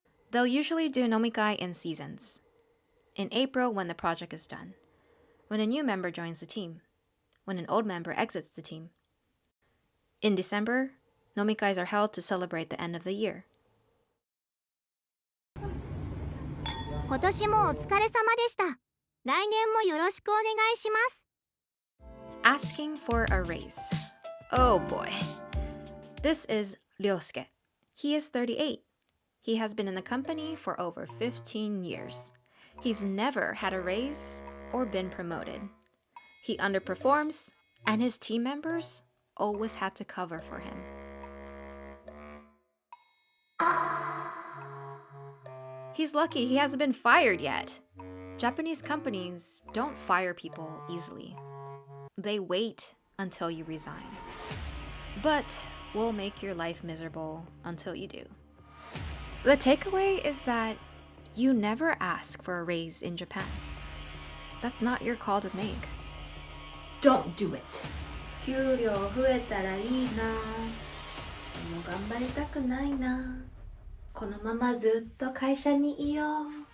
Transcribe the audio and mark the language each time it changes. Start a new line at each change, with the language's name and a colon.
English: They'll usually do nomikai in seasons. In April when the project is done. when a new member joins the team, when an old member exits the team. In December, Nomikais are held to celebrate the end of the year.
Japanese: 今年もお疲れ様でした。来年もよろしくお願いします。
English: Asking for a raise. Oh boy. This is Ryosuke. He is 38. He has been in the company for over 15 years. He's never had a raise or been promoted. He underperforms, and his team members always had to cover for him. He's lucky he hasn't been fired yet. Japanese companies don't fire people easily. They wait until you resign. But will make your life miserable until you do. The takeaway is that you never ask for a raise in Japan. That's not your call to make. Don't do it.
Japanese: 給料増えたらいいな。でも頑張りたくないな。このままずっと会社にいよう。